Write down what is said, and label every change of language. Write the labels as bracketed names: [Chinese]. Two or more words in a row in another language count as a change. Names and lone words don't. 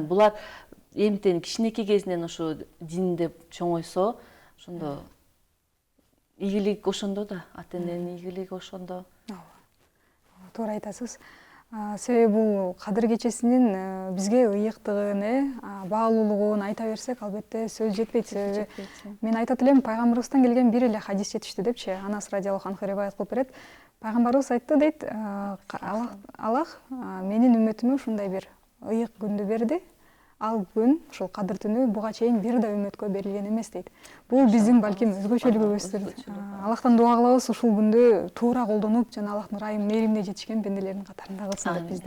[Kyrgyz] Булар эмтен кичинекей кезинен ошо динде чоңойсо, ошондо ийгилик ошондо да, ата эненин ийгилиги ошондо. Туура айтасыз. Себеби бул кадыр кечесинин бизге ыйыктыгын, баалуулугун айта берсек, албетте сөз жетпейт. Себеби мен айтат элем, пайгамбарыбыздан келген бир эле хадис жетиштүү депчи. Анас [Arabic] رضي الله عنه [Kyrgyz] риваят кылып берет. Пайгамбарыбыз айтты дейт, Аллах менин үммөтүмө ушундай бир ыйык күндү берди. Ал күн, ушул кадыр түнү буга чейин бир да үммөткө берилген эмес дейт. Бул биздин балким өзгөчөлүгүбүздүр. Аллахтан дуа кылабыз ушул күндү туура колдонуп, жана Аллахтын ырайым мээримине жетишкен бенделердин катарында кылсын деп бизди.